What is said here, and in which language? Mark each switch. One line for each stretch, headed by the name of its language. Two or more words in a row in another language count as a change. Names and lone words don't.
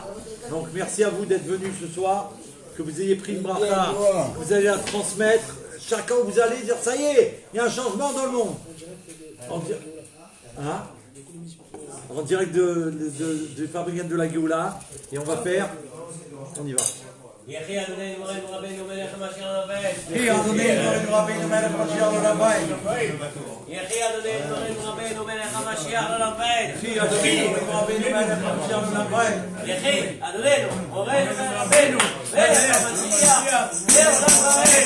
French: Donc merci à vous d'être venus ce soir, que vous ayez pris une bracha, vous allez la transmettre, chacun vous allez dire ça y est, il y a un changement dans le monde. En direct du Fabringen de la Géoula, et on va faire, on y va.
Hebrew: יחי אדוני מורנו רבנו מלך המשיח לבית. יחי אדוני מורנו רבנו מלך המשיח לבית. יחי אדוני מורנו רבנו מלך המשיח לבית. יחי אדוני מורנו רבנו מלך המשיח לבית. יחי אדוני מורנו רבנו מלך המשיח לבית.